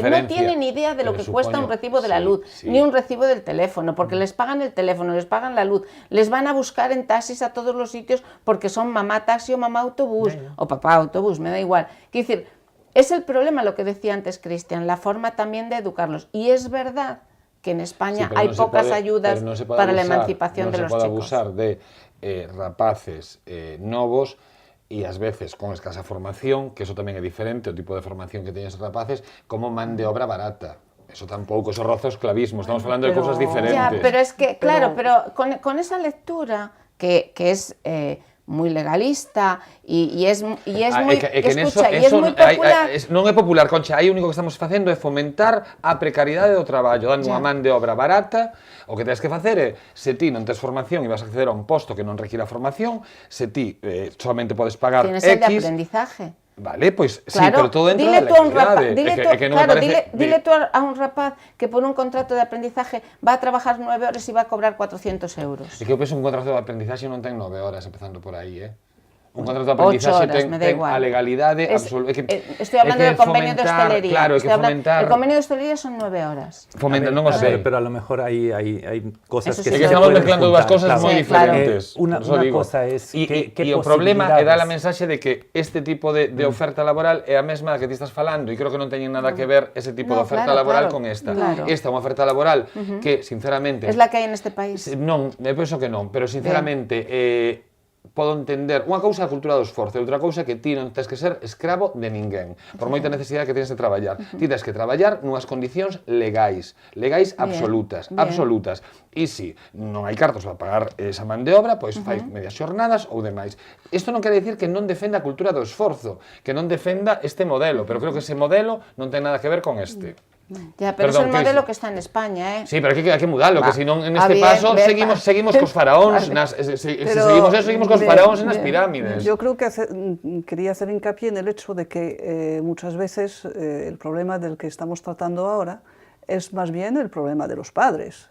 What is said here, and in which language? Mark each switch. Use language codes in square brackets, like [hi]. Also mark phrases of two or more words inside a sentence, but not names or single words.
[es] No tienen idea de lo que cuesta un recibo de la luz, ni un recibo del teléfono, porque les pagan el teléfono, les pagan la luz, les van a buscar en taxis a todos los sitios porque son mamá taxi o mamá autobús, o papá autobús, me da igual. Quiero decir, es el problema, lo que decía antes Cristian, la forma también de educarlos. Y es verdad que en España hay pocas ayudas para la emancipación de los chicos. [gl] No se pode abusar de rapaces novos e ás veces con escasa formación, que eso tamén é diferente, o tipo de formación que teñen os rapaces, como man de obra barata. Eso tampouco, eso roza o esclavismo, estamos falando de cousas diferentes. [es] Ya, pero es que, claro, pero con esa lectura que es muy legalista y es muy, escucha, y es muy popular. [gl] Non é popular, Concha, aí o único que estamos facendo é fomentar a precariedade do traballo, dando unha man de obra barata. O que tens que facer é, se ti non tes formación e vas a acceder a un posto que non requira formación, se ti solamente podes pagar X... [es] Tienes el de aprendizaje. [gl] Vale, pois claro, sí, pero todo dentro da legalidade. [es] Dile tú a un rapaz que por un contrato de aprendizaje va a trabajar 9 horas y va a cobrar 400 euros. [gl] É que eu penso un contrato de aprendizaxe non ten 9 horas, empezando por aí, un contrato de aprendizaxe [es] 8 horas, me da [gl] ten [es] igual. [gl] a legalidade absoluta. [es] Estoy hablando del convenio de hostelería. [gl] Claro, hai que fomentar. [es] El convenio de hostelería son 9 horas. [gl] Fomentar, non o [es] A [gl] sei. [es] ver, pero a lo mejor hay cosas Eso que sí, [gl] É que se estamos [es] pueden [gl] mezclando dúas cosas [es] claro. [gl] moi [es] Sí, claro. [gl] diferentes. [es] Una Por eso digo. cosa es [gl] E [es] qué [gl] o problema é dar a [es] posibilidades. [gl] mensaxe de que este tipo de oferta laboral é a mesma da que ti estás falando e creo que non teñen nada que ver ese tipo de [es] No, [gl] oferta [es] claro, [gl] laboral [es] claro, [gl] con esta. [es] claro. [gl] Esta é unha oferta laboral que, sinceramente... [es] Es la que hay en este país. [gl] Non, eu penso que non, pero sinceramente podo entender unha cousa é a cultura do esforzo e outra cousa é que ti non tens que ser escravo de ninguén por moita necesidade que tens de traballar. Ti tens que traballar nunhas condicións legais absolutas, [es] bien. [gl] absolutas. E se non hai cartos para pagar esa man de obra, pois fai medias xornadas ou demais. Isto non quere dicir que non defenda a cultura do esforzo, que non defenda este modelo, pero creo que ese modelo non ten nada que ver con este. [es] Ya, pero Perdón, es el modelo Cris. que está en España, ¿eh? [gl] Sí, pero hai que mudarlo, que [es] Va. [gl] si non en este [es] Bien, [gl] paso [es] bien, [gl] seguimos cos faraóns, si seguimos eso, seguimos cos faraóns nas pirámides. [es] Yo creo que quería hacer hincapié en el hecho de que muchas veces el problema del que estamos tratando ahora es más bien el problema de los padres.